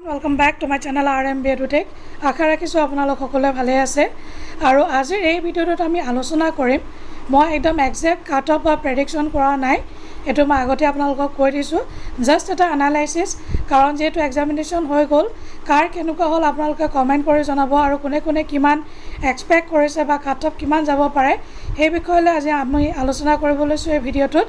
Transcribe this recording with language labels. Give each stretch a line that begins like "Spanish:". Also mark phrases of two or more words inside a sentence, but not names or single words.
English: welcome back to my channel
Assamese: RMB एडुटेक। আশা ৰাখিছোঁ আপোনালোক সকলোৱে ভালে আছে আৰু আজিৰ এই ভিডিঅ'টোত আমি আলোচনা কৰিম। মই একদম
English: exact cut off
Assamese: বা প্ৰেডিকশ্যন কৰা নাই, এইটো মই আগতে আপোনালোকক কৈ দিছোঁ, জাষ্ট এটা এনালাইচিছ। কাৰণ যেহেতু এক্সামিনেশ্যন হৈ গ'ল, কাৰ কেনেকুৱা হ'ল আপোনালোকে কমেণ্ট কৰি জনাব আৰু কোনে কোনে কিমান এক্সপেক্ট কৰিছে বা
English: cut off
Assamese: কিমান যাব পাৰে সেই বিষয়লৈ আজি আমি আলোচনা কৰিব লৈছোঁ এই ভিডিঅ'টোত।